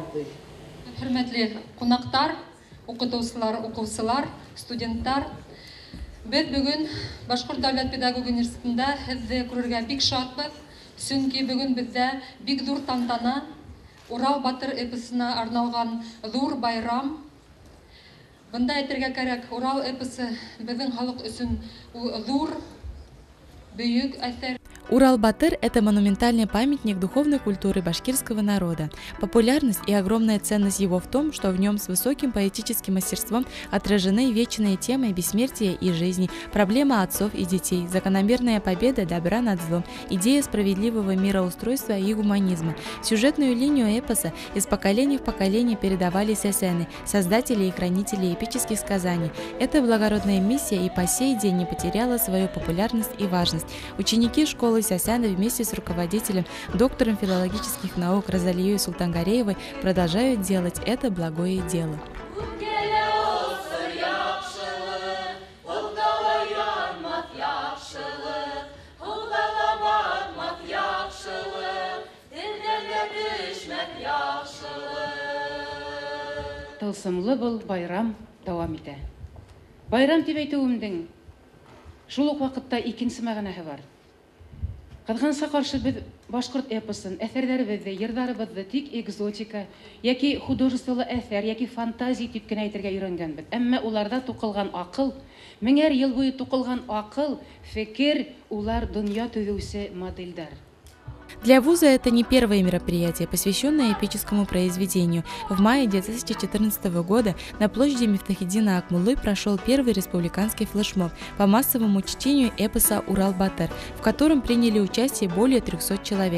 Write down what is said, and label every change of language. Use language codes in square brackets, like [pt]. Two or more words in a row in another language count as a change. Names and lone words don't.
[ba] Хөрмәтле кунактар, укытучылар, студентлар, без бүген Башкорт дәүләт педагогик университетында һезне күрергә бик шатбыз, чөнки бүген бездә бик зур тантана, Урал-Батыр эпосына арналган зур байрам. Бында әйтергә кирәк, Урал эпосы безнең халык өчен зур, бөек әсәр. Урал-Батыр – [ru] это монументальный памятник духовной культуры башкирского народа. Популярность и огромная ценность его в том, что в нем с высоким поэтическим мастерством отражены вечные темы бессмертия и жизни, проблема отцов и детей, закономерная победа добра над злом, идея справедливого мироустройства и гуманизма. Сюжетную линию эпоса из поколения в поколение передавали сясяны, создатели и хранители эпических сказаний. Эта благородная миссия и по сей день не потеряла свою популярность и важность. Ученики школы сясяны вместе с руководителем, доктором филологических наук Розалией Султангареевой продолжают делать это благое дело. [ba] Тылсымлы был байрам дәвам итә. Байрам дип әйтүемнең шул ук вакытта икенче мәгънәсе бар. Кызганычка каршы без башкорт эпосын, әсәрләребезне, йырларыбызны тик экзотика яки художестволы әсәр яки фантазия дип кенә әйтергә өйрәнгәнбез. Әмма уларда тукылган акыл, меңәр ел буе тукылган акыл, фикер, улар дөнья төзүче модельдер. [ru] Для вуза это не первое мероприятие, посвященное эпическому произведению. В мае 2014 года на площади Мифтахиддина Акмуллы прошел первый республиканский флешмоб по массовому чтению эпоса Урал-Батыр, в котором приняли участие более 300 человек.